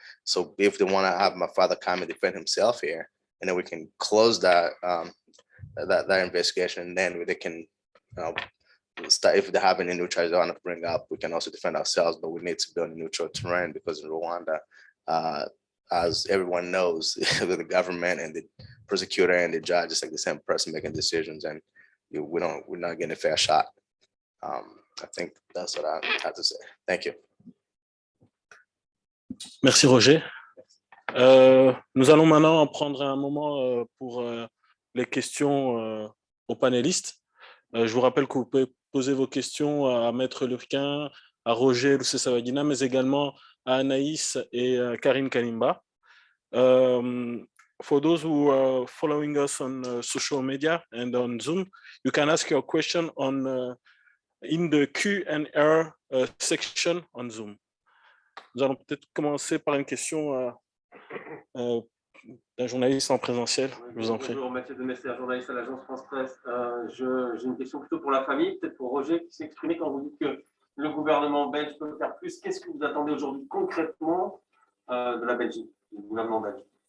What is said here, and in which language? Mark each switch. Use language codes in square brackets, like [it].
[en] So if they want to have my father come and defend himself here, and then we can close that that investigation, and then they can start, if they have any new charges they want to bring up, we can also defend ourselves, but we need to be on a neutral terrain, because in Rwanda, as everyone knows, the government and the prosecutor and the judge is like the same person making decisions, and we're not getting a fair shot. I think that's what I had to say. Thank you. [fr] Merci Roger. Nous allons maintenant prendre un moment pour les questions aux panélistes. Je vous rappelle que vous pouvez poser vos questions à Maître Lurquin, à Roger Lusesabagina, mais également à Anaïs et Karine Kalimba. [en] For those who are following us on social media and on Zoom, you can ask your question on in the Q&A section on Zoom. [fr] Nous allons peut-être commencer par une question d'un journaliste en présentiel. Je vous en prie. Bonjour, Mathieu Demessé, journaliste à l'agence France Presse. J'ai une question plutôt pour la famille, peut-être pour Roger, qui s'est exprimé quand vous dites que le gouvernement belge peut faire plus. Qu'est-ce que vous attendez aujourd'hui concrètement de la Belgique, du gouvernement belge?